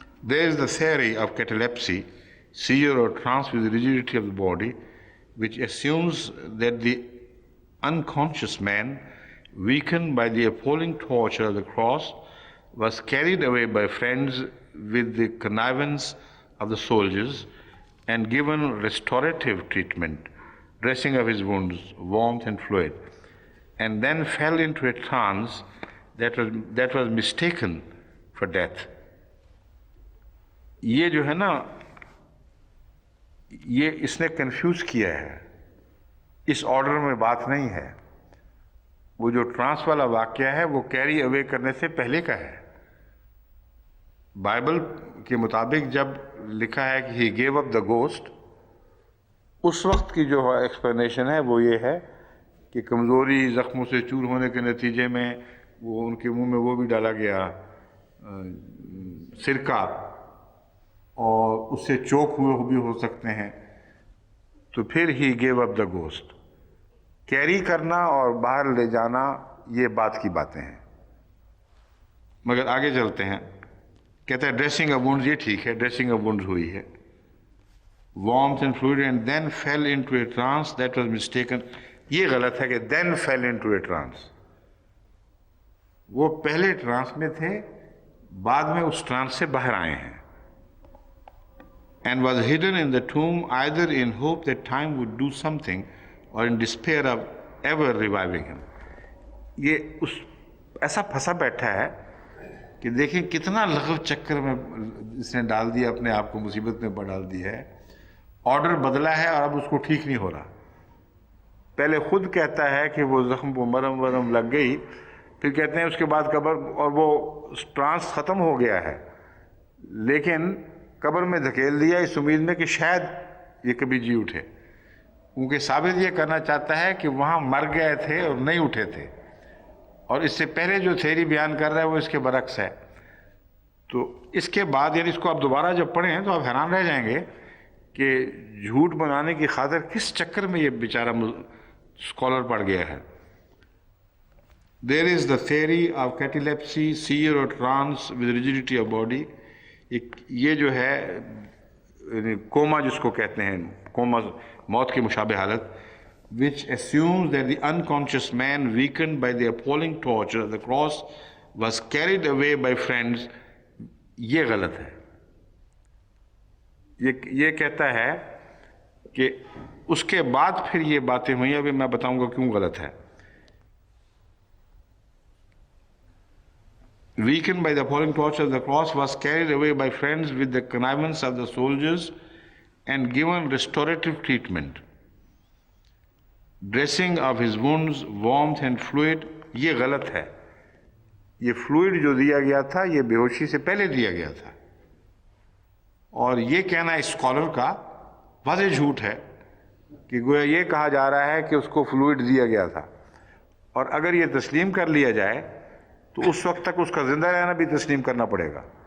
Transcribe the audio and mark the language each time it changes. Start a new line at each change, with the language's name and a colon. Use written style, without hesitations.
English: There is the theory of catalepsy, seizure or trance with rigidity of the body, which assumes that the unconscious man, weakened by the appalling torture of the cross, was carried away by friends with the connivance of the soldiers and given restorative treatment, dressing of his wounds, warmth and fluid, and then fell into a trance that was mistaken for death.
Urdu: یہ جو ہے نا یہ اس نے confuse کیا ہے، اس order میں بات نہیں ہے. وہ جو ٹرانس والا واقعہ ہے وہ کیری اوے کرنے سے پہلے کا ہے. بائبل کے مطابق جب لکھا ہے کہ
English: ہی give up the ghost,
Urdu: اس وقت کی جو ایکسپلینیشن ہے وہ یہ ہے کہ کمزوری، زخموں سے چور ہونے کے نتیجے میں وہ ان کے منہ میں وہ بھی ڈالا گیا سرکہ، اور اس سے چوک ہوئے بھی ہو سکتے ہیں، تو پھر ہی گیو اپ دا گوسٹ. کیری کرنا اور باہر لے جانا یہ بات کی باتیں ہیں. مگر آگے چلتے ہیں، کہتا ہے ڈریسنگ آف وونڈز، یہ ٹھیک ہے، ڈریسنگ آف وونڈز ہوئی ہے،
English: warmth and fluid, and then fell into a trance that was mistaken.
Urdu: یہ غلط ہے کہ
English: then fell into a trance.
Urdu: وہ پہلے ٹرانس میں تھے، بعد میں اس ٹرانس سے باہر آئے ہیں.
English: And was hidden in the tomb either in hope that time would do something or in despair of ever reviving him.
Urdu: یہ اس ایسا پھنسا بیٹھا ہے کہ دیکھیں کتنا لغو چکر میں اس نے ڈال دیا، اپنے آپ کو مصیبت میں ڈال دی ہے. آرڈر بدلا ہے اور اب اس کو ٹھیک نہیں ہو رہا. پہلے خود کہتا ہے کہ وہ زخم کو مرم ورم لگ گئی، پھر کہتے ہیں اس کے بعد قبر، اور وہ ٹرانس ختم ہو گیا ہے، لیکن قبر میں دھکیل دیا اس امید میں کہ شاید یہ کبھی جی اٹھے، کیونکہ ثابت یہ کرنا چاہتا ہے کہ وہاں مر گئے تھے اور نہیں اٹھے تھے. اور اس سے پہلے جو تھیری بیان کر رہا ہے وہ اس کے برعکس ہے. تو اس کے بعد یعنی اس کو آپ دوبارہ جب پڑھیں تو آپ حیران رہ جائیں گے کہ جھوٹ بنانے کی خاطر کس چکر میں یہ بیچارہ اسکالر پڑ گیا ہے.
English: There is the theory of catalepsy, seer or trance with rigidity of body.
Urdu: یہ جو ہے کوما جس کو کہتے ہیں، کوما موت کی مشابہ حالت،
English: which assumes that the unconscious man weakened by the appalling torture of the cross was carried away by friends.
Urdu: یہ غلط ہے. یہ کہتا ہے کہ اس کے بعد پھر یہ باتیں ہوئیں. ابھی میں بتاؤں گا کیوں غلط ہے.
English: Weakened by the appalling torture of the cross, was carried away by friends with the connivance of the soldiers and given restorative treatment. Dressing of his wounds, warmth and fluid.
Urdu: یہ غلط ہے. یہ فلوئڈ جو دیا گیا تھا یہ بے ہوشی سے پہلے دیا گیا تھا، اور یہ کہنا اسکالر کا واضح جھوٹ ہے کہ گویا یہ کہا جا رہا ہے کہ اس کو فلوئڈ دیا گیا تھا. اور اگر یہ تسلیم کر لیا جائے تو اس وقت تک اس کا زندہ رہنا بھی تسلیم کرنا پڑے گا.